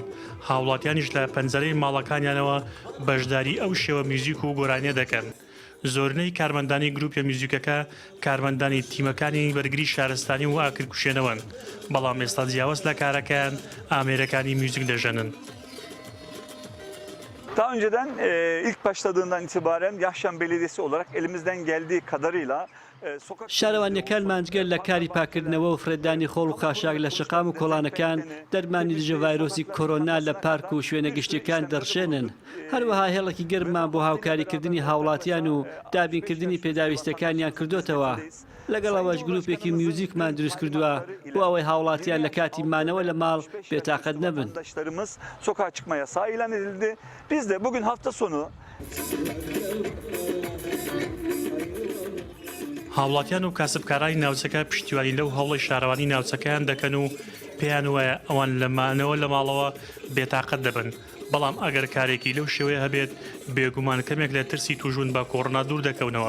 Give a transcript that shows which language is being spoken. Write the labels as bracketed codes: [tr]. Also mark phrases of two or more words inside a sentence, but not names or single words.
[ckb] هاوڵاتیانیش لە پەنجەرەی ماڵەکانیانەوە بەشداری ئەو شێوە میوزیک و گۆرانیە دەکەن. زۆرنەی کارمەندانی گروپە میوزیکەکە کارمەندانی تیمەکانی بەرگری شارستانی و ئاکرکوشێنەوەن بەڵام ئێستا جیاواز لە karakan ئامێرەکانی میوزیک دەژەنن. [tr] Daha önceden ilk başladığından itibaren Yahşan Belediyesi olarak elimizden geldiği kadarıyla [ckb] شارەوانیەکانمان گەر لە کاری پاکردنەوە و فرێدانی خۆڵ و خاشاک لە شقام و کۆڵانەکان دەرمانی دژە ڤایرۆسی کۆرۆنا لە پارک و شوێنە گشتیەکان دەڕشێنن. هەروەها هێڵێکی گەرمان بۆ هاوکاریکردنی هاوڵاتیان و دابینکردنی پێداویستەکانیان کردوتەوە. لەگەڵەوەش گروپێکی میوزیکمان دروست کردووە بۆ ئەوەی هاوڵاتیان لە کاتی مانەوە لە ماڵ بێتاقەت نەبن. [tr] Sokağa çıkma yasağı ilan edildi. Biz de bugün hafta sonu [ckb] هاوڵاتیان و کاسبکارانی ناوچەکە پشتیوانی لەو هەوڵی شارەوانی ناوچەکەیان دەکەن و پێیان وایە ئەوان لەمانەوە لە ماڵەوە بێتاقەت دەبن. بەڵام ئەگەر کارێکی لەو شێوەیە هەبێت بێگومان کەمێک لە ترسی توژون بە کۆڕۆنا دوور دەکەونەوە.